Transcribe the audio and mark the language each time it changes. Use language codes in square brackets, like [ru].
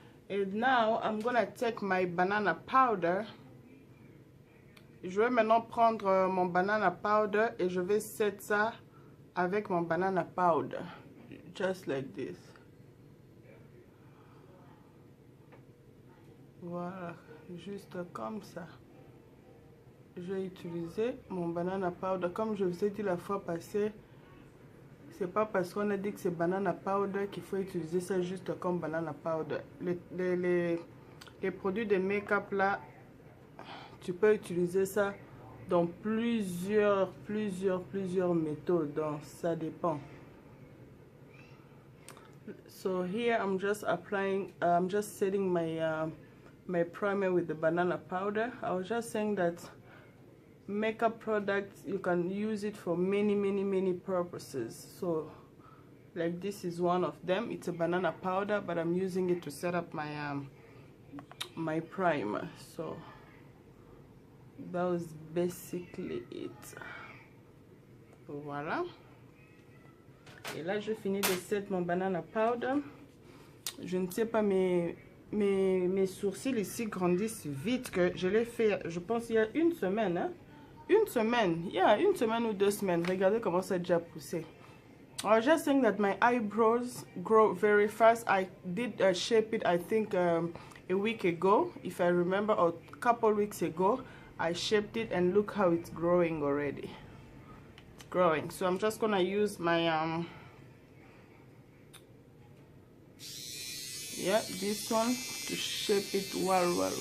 [en] And now I'm gonna take my banana powder. [fr] Je vais maintenant prendre mon banana powder et je vais set ça avec mon banana powder. Just like this. Voilà. Juste comme ça. Je vais utiliser mon banana powder. Comme je vous ai dit la fois passée, c'est pas parce qu'on a dit que c'est banana powder qu'il faut utiliser ça juste comme banana powder. Les produits de make-up là, tu peux utiliser ça dans plusieurs méthodes. Donc ça dépend. [en] So here I'm just applying, I'm just setting my primer with the banana powder. I was just saying that makeup products, you can use it for many purposes. So like this is one of them. It's a banana powder, but I'm using it to set up my my primer. So that was basically it. [fr] Voilà. Et là je finis de set mon banana powder. Je ne sais pas, mais mes sourcils ici grandissent vite, que je l'ai fait, je pense, il y a une semaine, hein? Une semaine ou 2 semaines. Regardez comment ça a déjà poussé. [en] I was just saying that my eyebrows grow very fast. I did shape it, I think, a week ago, if I remember, or a couple weeks ago. I shaped it, and look how it's growing already. It's growing. So I'm just gonna use my yeah, this one to shape it well.